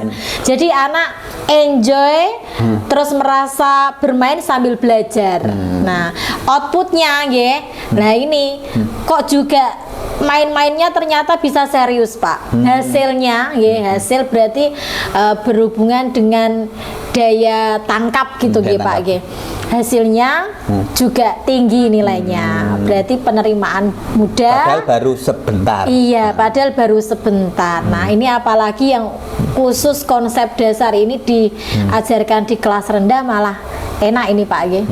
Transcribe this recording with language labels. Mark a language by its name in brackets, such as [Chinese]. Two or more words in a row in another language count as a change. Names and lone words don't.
[Indonesian] Jadi anak enjoy terus merasa bermain sambil belajar. Nah, outputnya nggih. Nah, ini kok juga main-mainnya ternyata bisa serius Pak. Hasilnya hasil berarti berhubungan dengan daya tangkap gitu nggih Pak nggih. Hasilnya juga tinggi nilainya. Berarti penerimaan mudah. Padahal baru sebentar. Iya, padahal baru sebentar. Nah, ini apalagi yang khusus konsep dasar ini diajarkan di kelas rendah malah enak ini Pak nggih.